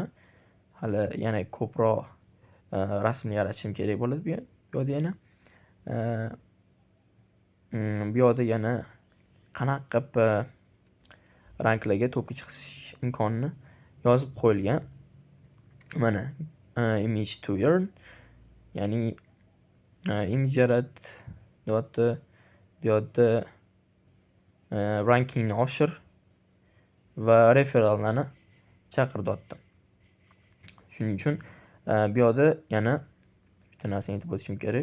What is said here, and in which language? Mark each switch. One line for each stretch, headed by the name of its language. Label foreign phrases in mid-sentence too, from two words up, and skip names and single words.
Uzbek: Hali yana ko'proq rasmni yaratishim kerak bo'ladi bu yerda yana. Bu yerda yana qanaqa qilib ranklarga to'pga chiqish imkonini yozib qo'yilgan.
English: Mana image to earn,
Uzbek: ya'ni image yarat, bu yerda rankingni oshir va referallarni chaqir deyapti. Shuning uchun bu yerda yana bitta narsani aytib o'tishim kerak.